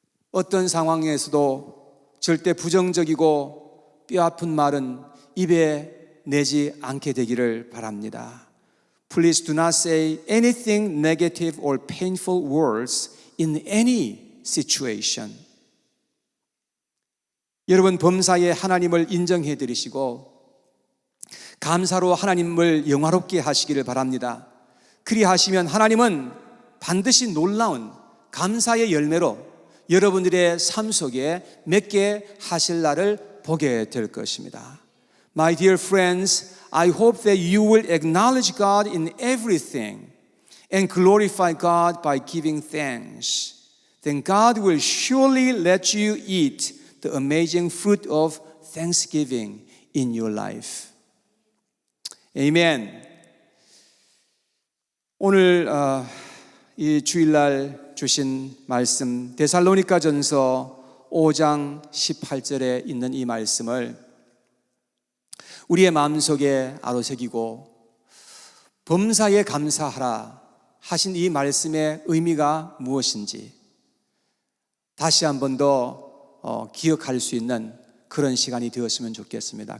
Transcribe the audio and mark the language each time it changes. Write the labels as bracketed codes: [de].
[ko] 어떤 상황에서도 절대 부정적이고 뼈아픈 말은 입에 내지 않게 되기를 바랍니다. [en] Please do not say anything negative or painful words in any situation. [ko] 여러분 범사에 하나님을 인정해 드리시고 감사로 하나님을 영화롭게 하시기를 바랍니다. 그리하시면 하나님은 반드시 놀라운 감사의 열매로 여러분들의 삶 속에 맺게 하실 날을 보게 될 것입니다. [en] My dear friends, I hope that you will acknowledge God in everything and glorify God by giving thanks. Then God will surely let you eat the amazing fruit of thanksgiving in your life. [ko] 아멘. 오늘 이 주일날 주신 말씀 데살로니가전서 5장 18절에 있는 이 말씀을 우리의 마음속에 아로새기고 범사에 감사하라 하신 이 말씀의 의미가 무엇인지 다시 한 번 더 기억할 수 있는 그런 시간이 되었으면 좋겠습니다.